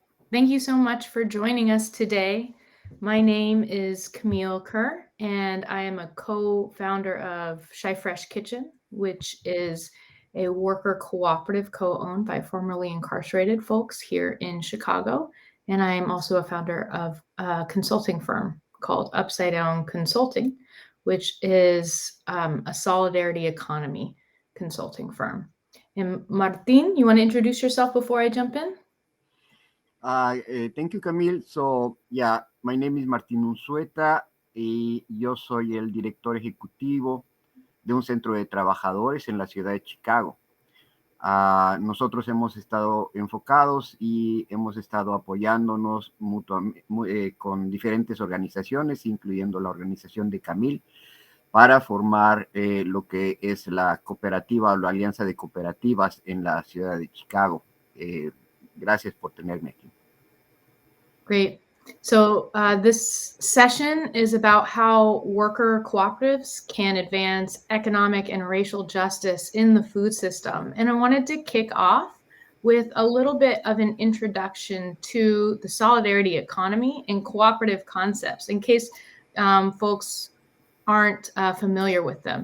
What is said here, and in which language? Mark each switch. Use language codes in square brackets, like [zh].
[en] Thank you so much for joining us today. My name is Camille Kerr, and I am a co-founder of ChiFresh Kitchen, which is a worker cooperative co-owned by formerly incarcerated folks here in Chicago. And I am also a founder of a consulting firm called Upside Down Consulting, which is a solidarity economy consulting firm. And Martin, you want to introduce yourself before I jump in? Thank you, Camille. So, yeah, my name is [es] Martín Unzueta y yo soy el director ejecutivo de un centro de trabajadores en la ciudad de Chicago. Nosotros hemos estado enfocados y hemos estado apoyándonos mutuamente con diferentes organizaciones, incluyendo la organización de Camille, para formar lo que es la cooperativa o la alianza de cooperativas en la ciudad de Chicago. Gracias por tenerme aquí. [en] Great. So this session is about how worker cooperatives can advance economic and racial justice in the food system. And I wanted to kick off with a little bit of an introduction to the solidarity economy and cooperative concepts in case folks aren't familiar with them.